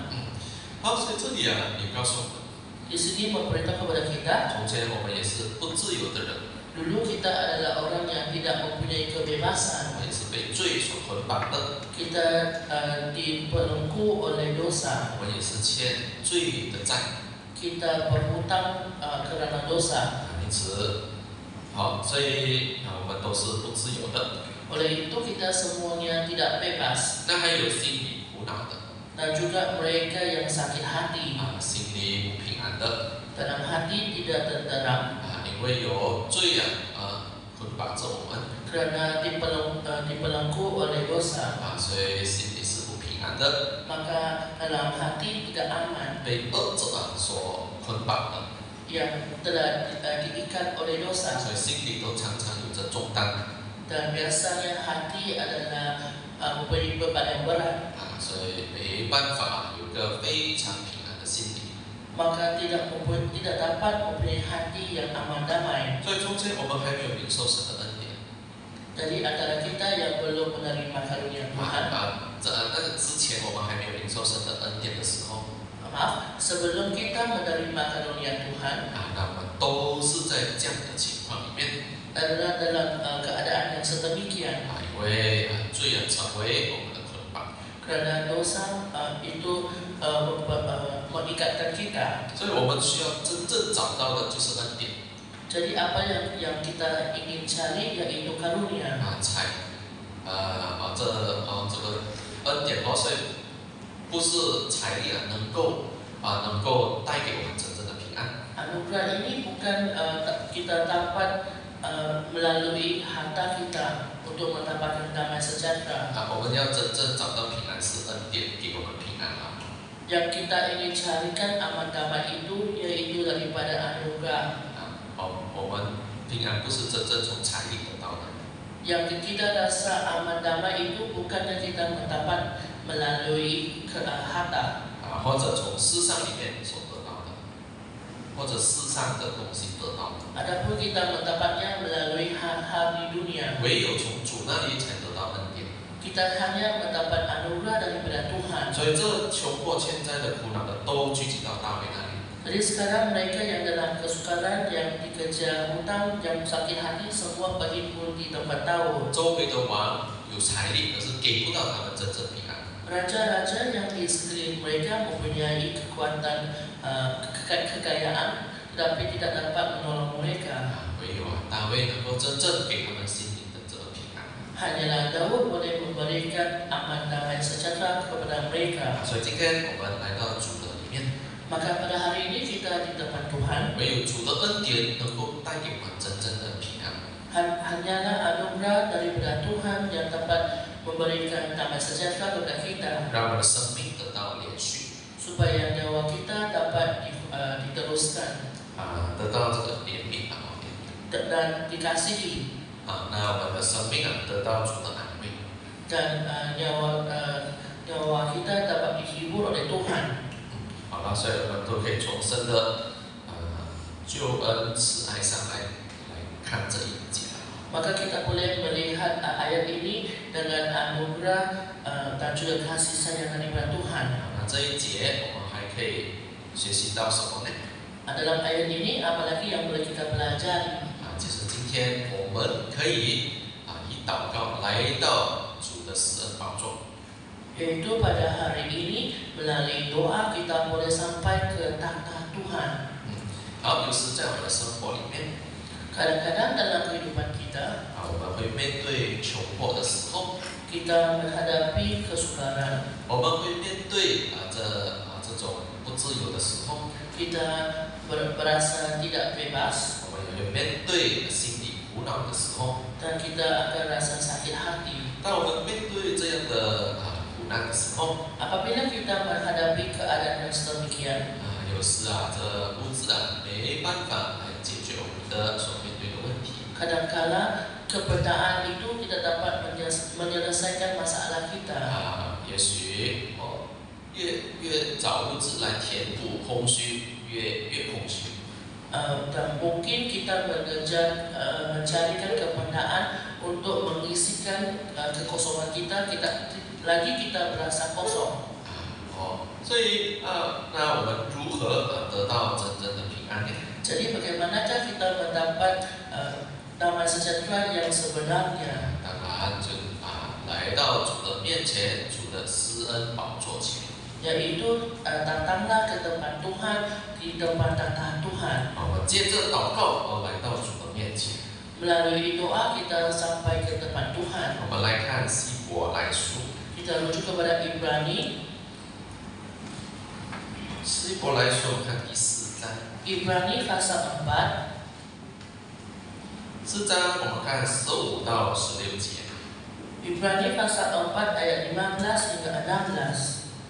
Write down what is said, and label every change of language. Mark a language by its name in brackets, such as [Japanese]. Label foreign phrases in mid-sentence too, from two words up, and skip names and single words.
[Chinese] 好，所以这里也告诉我们， [Malay] Di sini memberitahu kepada kita, [Chinese] 从前我们也是不自由的人， [Malay] dulu kita adalah orang yang tidak mempunyai [Chinese] 我 [Malay] kebebasan. [Chinese] 们也是被罪所捆绑的， [Malay] Kita dibelenggu oleh dosa. [Chinese] 我们也是欠罪的债。 [Malay] Kita berhutang kerana dosa. [Chinese] 因此，好，所以我们都是不自由的。 [Malay] Oleh itu kita semuanya tidak bebas. [Chinese] 那还有心里苦恼的， [Malay] Dan juga mereka yang sakit hati, [Chinese] 心里不平安的， [Malay] dalam hati tidak tenteram, [Chinese] 因为有罪捆绑着我们， [Malay] kerana dibelenggu oleh dosa. [Chinese] 所以心里是不平安的， [Malay] Maka dalam hati tidak aman, [Chinese] 被恶者所捆绑的， [Malay] yang telah diikat oleh dosa. [Chinese] 所以心里都常常有着重担。 [Malay] Dan biasanya hati adalah mempunyai beban yang berat. [Chinese] 所以没办法有个非常平安的心理。 [Malay] Maka tidak dapat mempunyai hati yang aman damai. [Chinese] 所以中间我们还没有领受神的恩典。 [Malay] Jadi antara kita yang belum menerima karunia Tuhan, [Chinese] 那之前我们还没有领受神的恩典的时候， [Malay] maaf, sebelum kita menerima karunia Tuhan, [Chinese] 那我们都是在这样的情况里面。 [Malay] adalah dalam keadaan yang sedemikian. [Chinese] 因为罪成为我们的捆绑， [Malay] Kerana dosa itu mengikatkan kita. [Chinese] 所以我们需要真正找到的就是恩典。 [Malay] Jadi apa yang kita ingin cari yaitu karunia. [Chinese] 这个恩典所以不是财力能够带给我们真正的平安。 [Malay] Anugerah ini bukan kita dapat melalui harta kita untuk mendapatkan damai sejahtera. [Chinese] 我们要真正找到平安是恩典给我们平安。 [Malay] Yang kita ingin carikan aman damai itu yaitu daripada anugerah. [Chinese] 我们平安不是真正从财力得到的。 [Malay] Yang kita rasa aman damai itu bukannya kita mendapat melalui harta. [Chinese] 或者从世上里面所得到的，或者世上的东西得到的。 [Malay] Adapun kita mendapatnya melalui hal-hal di dunia. [Chinese] 唯有从主那里才得到恩典。 [Malay] Kita hanya mendapat anugerah daripada Tuhan. [Chinese] 所以这穷迫欠债的苦恼的都聚集到大卫那里。 [Malay] Jadi sekarang mereka yang dalam kesukaran, yang dikejar hutang, yang sakit hati, semua berhimpun di tempat Daud. [Chinese] 周围的王有财力，可是给不到他们真正平安。 [Malay] Raja-raja yang di sekeliling mereka mempunyai kekuatan kekayaan, tetapi tidak dapat menolong mereka. [Chinese] 唯有大卫能够真正给他们心灵的这个平安。 [Malay] Hanyalah Daud boleh memberikan aman damai sejahtera kepada mereka. [Chinese] 所以今天我们来到主的里面， [Malay] Maka pada hari ini kita di depan Tuhan. [Chinese] 唯有主的恩典能够带给我们真正的平安。 [Malay] Hanyalah anugerah daripada Tuhan yang dapat memberikan damai sejahtera kepada kita, [Chinese] 让我们的生命得到连续， [Malay] supaya nyawa kita dapat diteruskan [Chinese] 得到这个怜悯 [Malay] dan dikasihi, [Chinese] 那我们的生命得到主的安慰。 [Malay] dan nyawa kita dapat dihibur oleh Tuhan. [Chinese] 好了，所以我们都可以从神的救恩慈爱上来看这一节。 [Malay] Maka kita boleh melihat ayat ini dengan anugerah dan juga kasih sayang daripada Tuhan. [Chinese] 那这一节我们还可以学习到什么呢？ [Malay] Dalam ayat ini apalagi yang boleh kita pelajari? [Chinese] 就是今天我们可以以祷告来到主的施恩宝座。 [Malay] Yaitu pada hari ini melalui doa kita boleh sampai ke takhta Tuhan. [Chinese] 好，有时在我们的生活里面， [Malay] Kadang-kadang dalam kehidupan kita, [Chinese] 我们会面对穷迫的时候， [Malay] kita menghadapi kesukaran, [Chinese] 我们会面对这种不自由的时候， [Malay] kita berasa tidak bebas, [Chinese] 我们也会面对心理苦恼的时候。 [Malay] dan kita akan rasa sakit hati. [Chinese] 当我们面对这样的苦难的时候， [Malay] Apabila kita menghadapi keadaan yang sedemikian, [Chinese] 有时这物质没办法来解决我们的所面对的问题。 [Malay] kadangkala kebenaran itu tidak dapat menyelesaikan masalah kita. [Chinese] 也许越找物质来填补空虚，越空虚。 [Malay] Dan mungkin kita mengejar mencarikan kebenaran untuk mengisikan kekosongan kita berasa kosong. [Chinese] 所以那我们如何得到真正的平安呢？ [Malay] Jadi bagaimanakah kita mendapat damai sejahtera yang sebenarnya? [Chinese] 当然就来到主的面前，主的施恩宝座前。 [Malay] Yaitu datanglah ke tempat Tuhan, di depan takhta Tuhan. [Chinese] 我们借着祷告来到主的面前。 [Malay] Melalui doa kita sampai ke tempat Tuhan. [Chinese] 我们来看希伯来书， [Malay] Kita rujuk kepada Ibrani. [Chinese] 希伯来书我们看第4章。 [Malay] Ibrani pasal 4. [Chinese] 4 章我们看15到16节。 [Malay] Ibrani pasal 4 ayat 15 hingga 16.